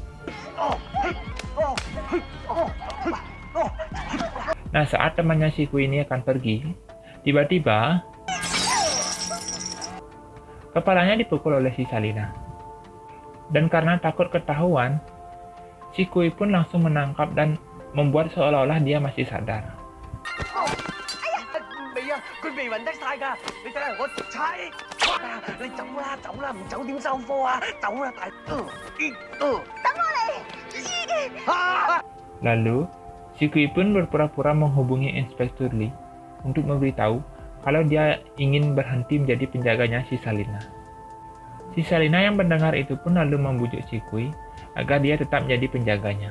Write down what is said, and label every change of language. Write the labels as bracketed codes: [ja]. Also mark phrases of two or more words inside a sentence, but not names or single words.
[id] Nah, saat temannya si Kui ini akan pergi, tiba-tiba kepalanya dipukul oleh si Salina. Dan karena takut ketahuan, si Kui pun langsung menangkap dan membuat seolah-olah dia masih sadar. [yue] 未啊，佢未暈得晒㗎，你睇下我直踩。你走啦，走啦，唔走點收科啊？走啦，大。 [id] Lalu, si Kui pun berpura-pura menghubungi Inspektur Lee untuk memberitahu kalau dia ingin berhenti menjadi penjaganya si Salina. Si Salina yang mendengar itu pun lalu membujuk si Kui agar dia tetap menjadi penjaganya.